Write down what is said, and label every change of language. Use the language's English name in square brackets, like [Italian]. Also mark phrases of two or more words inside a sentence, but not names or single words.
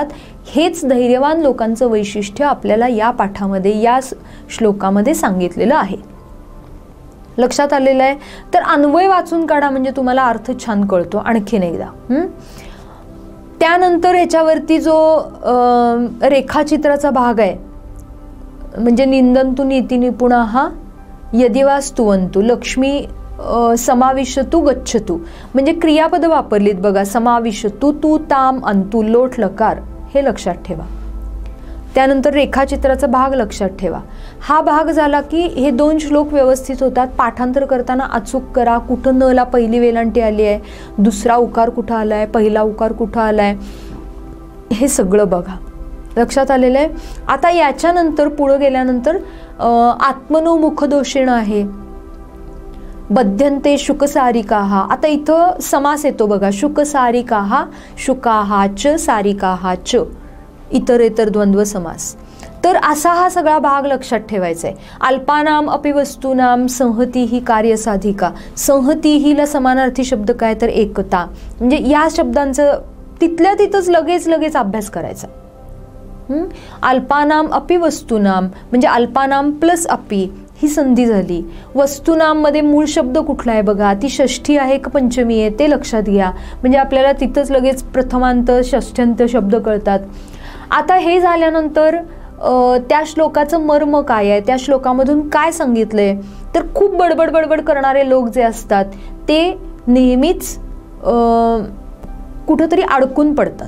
[Marathi] हेच धैर्यवान लोकांचं वैशिष्ट्य आपल्याला या पाठामध्ये, या श्लोकामध्ये सांगितलेलं आहे. लक्षात आलेलं आहे. तर अन्वय वाचून काढा म्हणजे तुम्हाला अर्थ छान कळतो. आणखीन एकदा त्यानंतर ह्याच्यावरती जो रेखाचित्राचा भाग आहे, म्हणजे [Sanskrit] निंदंतु नीती निपुणाः यदिवा स्तुवन्तु लक्ष्मी समाविशतु गच्छतु, [Marathi] म्हणजे क्रियापद वापरलीत बघा. समाविशतु, [Sanskrit] तू ताम अंतु [Marathi] लोट लकार, हे लक्षात ठेवा. त्यानंतर रेखाचित्राचा भाग लक्षात ठेवा. हा भाग झाला की हे 2 श्लोक व्यवस्थित होतात. पाठांतर करताना अचूक करा. कुठं नला पहिली वेलांटी आली आहे, दुसरा उकार कुठं आला आहे, पहिला उकार कुठं आला आहे, हे सगळं बघा. लक्षात आलेलं आहे. आता याच्यानंतर पुढं गेल्यानंतर [Sanskrit] आत्मनो मुखदोषेण [Marathi] आहे. [Sanskrit] बध्यन्ते शुकसारिकाः. [Marathi] आता इथं समास येतो बघा. [Sanskrit] शुकसारिकाः, शुकाः च सारिकाः च, इतरेतर द्वंद्व समास. [Marathi] तर असा हा सगळा भाग लक्षात ठेवायचा आहे. [Sanskrit] अल्पानाम अपि वस्तूनाम संहती ही कार्यसाधिका. [Marathi] संहती हीला समानार्थी शब्द काय तर एकता. म्हणजे या शब्दांचं तिथल्या तिथंच लगेच अभ्यास करायचा. [Sanskrit] अल्पानाम अपि वस्तूनाम [Marathi] म्हणजे अल्पानाम प्लस अपि ही संधी झाली. वस्तूनाम मध्ये मूळ शब्द कुठला आहे बघा. ती षष्ठी आहे का पंचमी आहे ते लक्षात घ्या. म्हणजे आपल्याला तिथंच लगेच प्रथमांत षष्ठ्यंत शब्द कळतात. आता हे झाल्यानंतर त्या श्लोकाचं मर्म काय आहे, त्या श्लोकामधून काय सांगितलंय, तर खूप बडबड करणारे लोक जे असतात ते नेहमीच कुठंतरी अडकून पडतात.